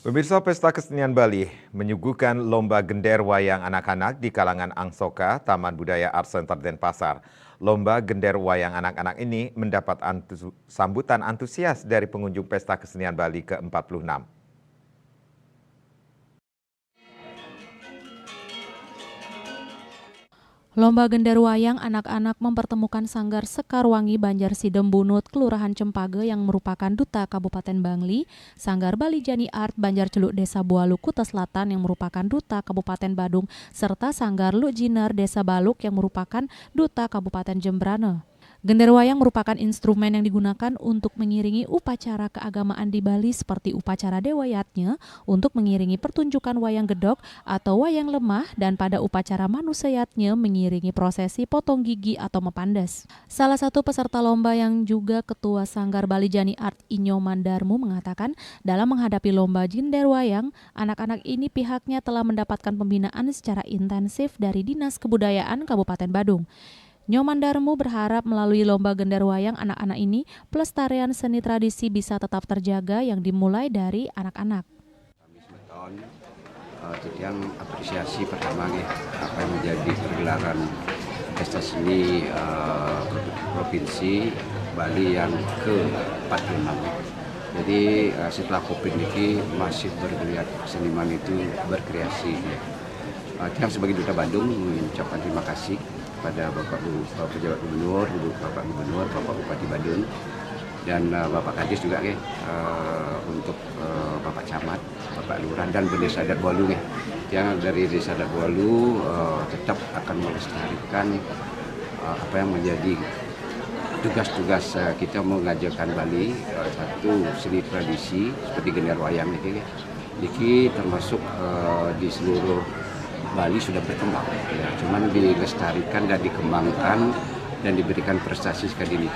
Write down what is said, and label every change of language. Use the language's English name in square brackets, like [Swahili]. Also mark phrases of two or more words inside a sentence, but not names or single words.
[Indonesian] Pemirsa, Pesta Kesenian Bali menyuguhkan lomba gender wayang anak-anak di kalangan Angsoka, Taman Budaya Art Center Denpasar. Lomba gender wayang anak-anak ini mendapat sambutan antusias dari pengunjung Pesta Kesenian Bali ke-46. Lomba gender wayang anak-anak mempertemukan Sanggar Sekarwangi Banjar Sidem Bunut, Kelurahan Cempage yang merupakan duta Kabupaten Bangli, Sanggar Bali Jani Art Banjar Celuk Desa Bualu Kuta Selatan yang merupakan duta Kabupaten Badung, serta Sanggar Luk Jinar Desa Baluk yang merupakan duta Kabupaten Jembrane. Gender wayang merupakan instrumen yang digunakan untuk mengiringi upacara keagamaan di Bali seperti upacara Dewa Yatnya untuk mengiringi pertunjukan wayang gedok atau wayang lemah, dan pada upacara Manusa Yatnya mengiringi prosesi potong gigi atau mepandes. Salah satu peserta lomba yang juga Ketua Sanggar Bali Jani Art Inyo Mandarmu mengatakan dalam menghadapi lomba gender wayang, anak-anak ini pihaknya telah mendapatkan pembinaan secara intensif dari Dinas Kebudayaan Kabupaten Badung. Nyoman Darmu berharap melalui lomba gender wayang anak-anak ini, pelestarian seni tradisi bisa tetap terjaga yang dimulai dari anak-anak. Yang apresiasi pertama apa yang menjadi pergelaran pesta seni provinsi Bali yang ke-46. Jadi setelah Covid ini masih bergeliat seniman itu berkreasi. Kita sebagai Duta Badung mengucapkan terima kasih pada Bapak Pejabat Gubernur, Bapak Gubernur, Bapak Bupati Badung, dan Bapak Kadis juga untuk Bapak Camat, Bapak Lurah, dan Desa Adat Bualu yang dari Desa Adat Bualu tetap akan melestarikan apa yang menjadi tugas-tugas kita mengajarkan Bali, satu seni tradisi seperti gender wayang ini termasuk di seluruh Bali sudah berkembang, cuman dilestarikan dan dikembangkan dan diberikan prestasi sekali ini.